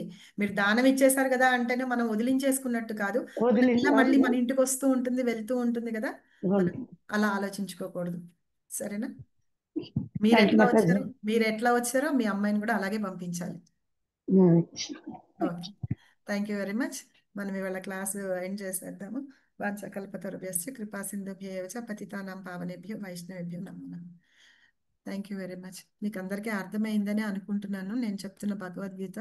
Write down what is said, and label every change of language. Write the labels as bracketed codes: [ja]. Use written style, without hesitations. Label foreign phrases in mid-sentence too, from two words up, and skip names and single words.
[te] మీరు దానం ఇచ్చేసారు కదా అంటేనే మనం వదిలించేసుకున్నట్టు కాదు, మళ్ళీ మన ఇంటికి వస్తూ ఉంటుంది, వెళ్తూ ఉంటుంది కదా, మనం అలా ఆలోచించుకోకూడదు. సరేనా? మీరు [en] thank you [te] ఎట్లా మాతాజీ. వచ్చారో మీరు ఎట్లా వచ్చారో మీ అమ్మాయిని కూడా అలాగే పంపించాలి. ఓకే, [en] thank you very much. [te] మనం ఇవాళ క్లాసు ఎండ్ చేసేద్దాము. [sa] వాంఛకల్పతరుభ్యశ్చ కృపా సింధుభ్యో చ పతితానాం పావనేభ్యో వైష్ణవేభ్యో నమో నమః. [en] thank you very much. [te] మీకు అందరికీ అర్థమైందని అనుకుంటున్నాను నేను చెప్తున్న భగవద్గీత.